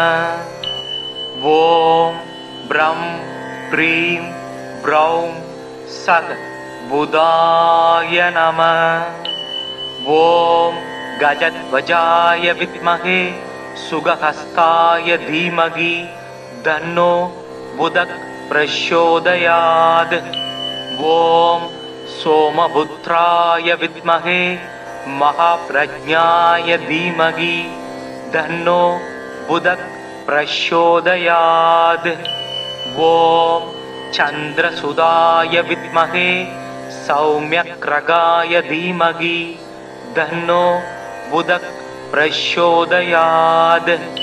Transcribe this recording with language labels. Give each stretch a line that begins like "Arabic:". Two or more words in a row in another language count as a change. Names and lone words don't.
Sanskrit: ॐ ब्रम् ब्रीम् ब्रौम् सत् बुधाय नमः. ॐ गजध्वजाय विद्महे शुकहस्ताय धीमहि तन्नो बुधक् प्रचोदयात्. ஓம் सोमपुत्राय विद्महे महाप्रज्ञाय धीमहि तन्नो बुधः प्रचोदयात्. ओम चंद्रसुताय विद्महे सौम्यग्रगाय धीमहि तन्नो बुधः प्रचोदयात्.